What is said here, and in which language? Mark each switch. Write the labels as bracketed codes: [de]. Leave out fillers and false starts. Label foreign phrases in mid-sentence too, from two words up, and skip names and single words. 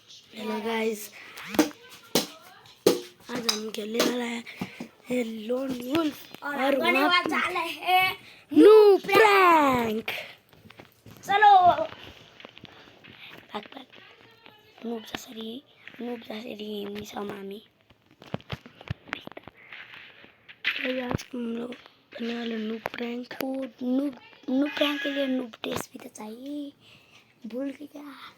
[hi] हेलो गाइस, आज हम खेलने वाला है लोन वुल्फ और वाला है [en] noo prank. [hi] चलो भाग भाग [ne] नूब जसरी हिँड्छौँ हामी। [hi] आज हम लोग करने वाले [en] noob prank. noob prank [hi] के लिए [en] noob test [hi] भी तो चाहिए। भूल गई क्या?